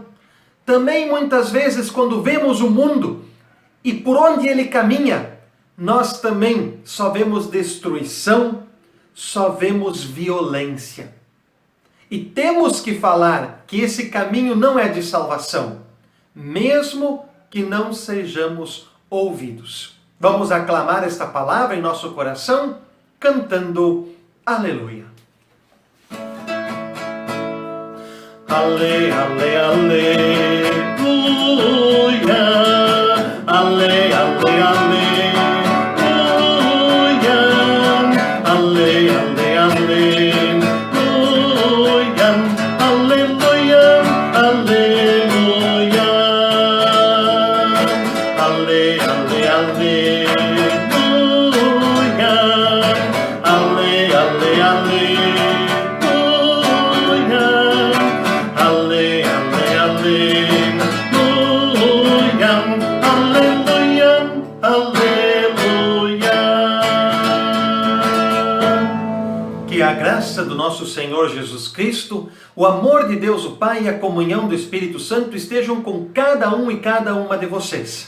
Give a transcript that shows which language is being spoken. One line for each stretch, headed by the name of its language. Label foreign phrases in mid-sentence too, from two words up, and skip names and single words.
Portuguese: Também muitas vezes quando vemos o mundo e por onde ele caminha, nós também só vemos destruição, só vemos violência. E temos que falar que esse caminho não é de salvação, mesmo que não sejamos ouvidos. Vamos aclamar esta palavra em nosso coração, cantando Aleluia. Ale, ale, aleluia. Ale, ale, aleluia. Ale, ale, aleluia. Aleluia, aleluia. Ale, ale, aleluia. Ale, ale, aleluia. Ale, ale, aleluia. Que a graça do nosso Senhor Jesus Cristo, o amor de Deus o Pai e a comunhão do Espírito Santo estejam com cada um e cada uma de vocês.